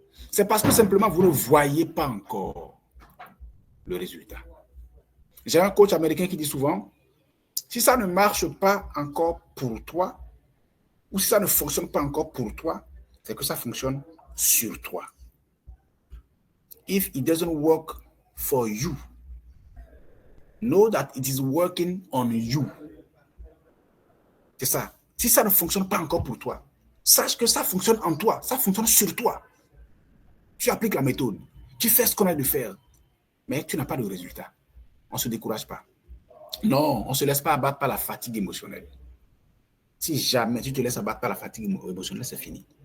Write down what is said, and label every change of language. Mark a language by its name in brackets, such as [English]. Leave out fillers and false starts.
[French] C'est parce que simplement, vous ne voyez pas encore le résultat. J'ai un coach américain qui dit souvent, si ça ne marche pas encore pour toi, ou si ça ne fonctionne pas encore pour toi, c'est que ça fonctionne sur toi. [English] If it doesn't work for you, know that it is working on you. [French] C'est ça. Si ça ne fonctionne pas encore pour toi, sache que ça fonctionne en toi, ça fonctionne sur toi. Tu appliques la méthode, tu fais ce qu'on a de faire, mais tu n'as pas de résultat. On ne se décourage pas. Non, on ne se laisse pas abattre par la fatigue émotionnelle. Si jamais tu te laisses abattre par la fatigue émotionnelle, c'est fini.